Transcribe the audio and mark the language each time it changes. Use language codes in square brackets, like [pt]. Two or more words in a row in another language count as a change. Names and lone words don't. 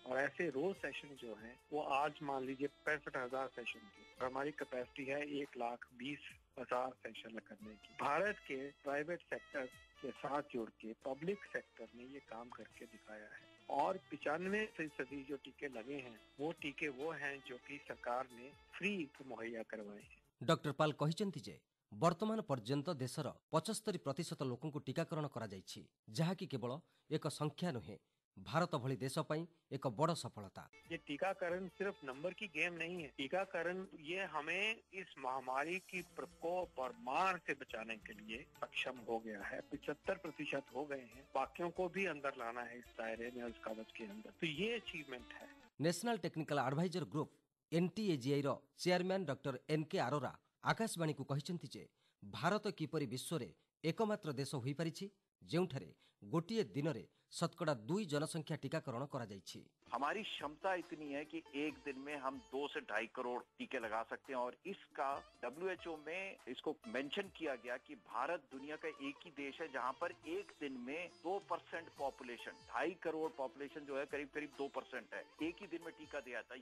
[hi] और ऐसे रोज सेशन जो है वो आज मान लीजिए 65,000 सेशन थे और हमारी कैपेसिटी है 1,20,000 सेशन करने की। भारत के [en] private sector [hi] के साथ जुड़ के [en] public sector [hi] ने ये काम करके दिखाया है। और 95% जो टीके लगे हैं वो टीके वो हैं जो कि सरकार ने फ्री मुहैया करवाए हैं। [or] ଡକ୍ଟର ପାଲ୍ କହିଛନ୍ତି ଯେ ବର୍ତ୍ତମାନ ପର୍ଯ୍ୟନ୍ତ ଦେଶର 75% ଲୋକଙ୍କୁ ଟିକାକରଣ କରାଯାଇଛି, ଯାହାକି କେବଳ ଏକ ସଂଖ୍ୟା ନୁହେଁ, ଭାରତ ଭଳି ଦେଶ ପାଇଁ ଏକ ବଡ଼ ସଫଳତା। [hi] ये टीकाकरण सिर्फ नंबर की गेम नहीं है। टीकाकरण ये हमें इस महामारी की प्रकोप और मार से बचाने के लिए सक्षम हो गया है। 75% हो गए हैं, बाकियों को भी अंदर लाना है इस दायरे में, इस कवच के अंदर। तो ये अचीवमेंट है। [or] ନ୍ୟାସନାଲ ଟେକ୍ନିକାଲ ଆଡଭାଇଜର ଗ୍ରୁପ NTAGIର ଚେୟାରମ୍ୟାନ୍ ଡକ୍ଟର NK ଆରୋରା ଆକାଶବାଣୀକୁ କହିଛନ୍ତି ଯେ ଭାରତ କିପରି ବିଶ୍ୱରେ ଏକମାତ୍ର ଦେଶ ହୋଇପାରିଛି ଯେଉଁଠାରେ ଗୋଟିଏ ଦିନରେ ଶତକଡ଼ା 2 ଜନସଂଖ୍ୟା ଟିକାକରଣ କରାଯାଇଛି। [hi] हमारी क्षमता इतनी है कि एक दिन में हम 2 से 2.5 करोड़ टीके लगा सकते हैं और इसका WHO में इसको मेंशन किया गया कि भारत दुनिया का एक ही देश है जहां पर एक दिन में 2% पॉपुलेशन, 2.5 करोड़ पॉपुलेशन जो है करीब करीब 2% है, एक ही दिन में टीका दिया जाता है।